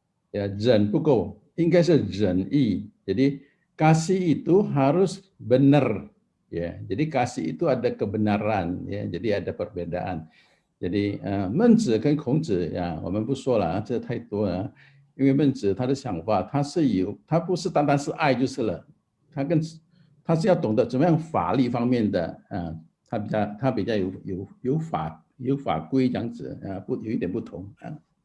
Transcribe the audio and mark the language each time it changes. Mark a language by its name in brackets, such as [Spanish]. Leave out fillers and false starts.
[Chinese] Ya, 忍 不够，应该是忍义。 [Indonesian] Jadi kasih itu harus benar, ya. Jadi kasih itu ada kebenaran, ya. Jadi ada perbedaan. [Chinese] Jadi 孟子跟孔子呀，我们不说了，这太多了。因为孟子他的想法，他不是单单是爱就是了，他是要懂得怎么样法律方面的，他比较有法规这样子，有一点不同啊。